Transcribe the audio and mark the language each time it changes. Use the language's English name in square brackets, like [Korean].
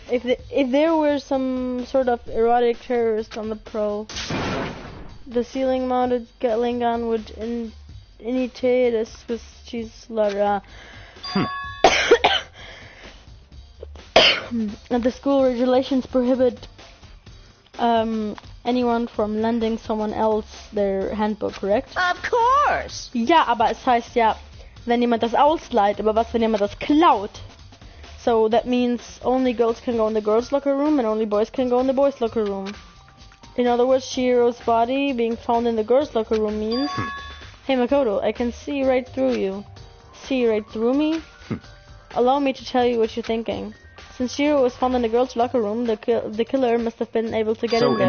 [English] If there were some sort of erotic terrorist on the prowl, the ceiling-mounted Gatling gun would initiate a Swiss slaughter. And the school regulations prohibit anyone from lending someone else their handbook, correct? Of course. [German] Ja, aber es heißt ja, wenn jemand das ausleiht, aber was, wenn jemand das klaut? [English] So that means only girls can go in the girls' locker room and only boys can go in the boys' locker room. In other words, Chihiro's body being found in the girls' locker room means, hey Makoto, I can see right through you. See right through me? Allow me to tell you what you're thinking. Since Chihiro was found in the girls' locker room, the killer must have been able to get in there.